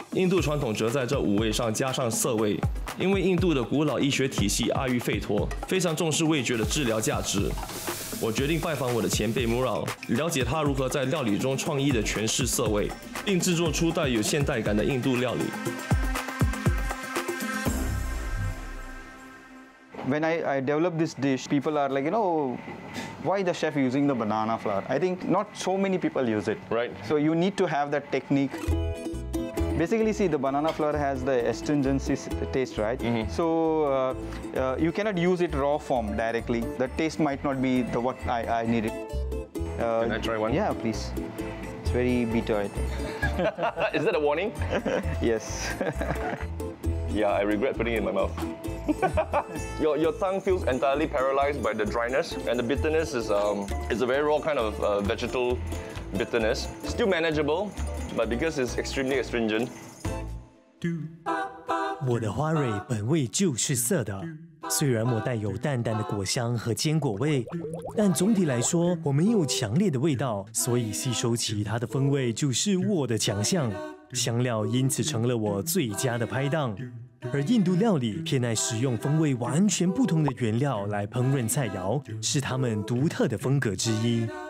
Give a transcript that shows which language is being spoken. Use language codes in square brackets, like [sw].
[zh] 印度传统则在这5味上加上色味，因为印度的古老医学体系阿育吠陀非常重视味觉的治疗价值。我决定拜访我的前辈 Mural， 了解他如何在料理中创意的诠释色味，并制作出带有现代感的印度料理。 [en] When I developed this dish, people are like, why the chef using the banana flour? I think not so many people use it. Right. So you need to have that technique. Basically, see, the banana flour has the astringency taste, right? So you cannot use it raw form directly. The taste might not be what I needed. Can I try one? Yeah, please. It's very bitter, I think. Is that a warning? Yes. Yeah, I regret putting it in my mouth. Your tongue feels entirely paralyzed by the dryness, and the bitterness is a very raw kind of vegetal bitterness. Still manageable, but because it's extremely astringent. [zh] 我的花蕊本味就是涩的，虽然我带有淡淡的果香和坚果味，但总体来说我没有强烈的味道，所以吸收其他的风味就是我的强项。香料因此成了我最佳的拍档。而印度料理偏爱使用风味完全不同的原料来烹饪菜肴，是他们独特的风格之一。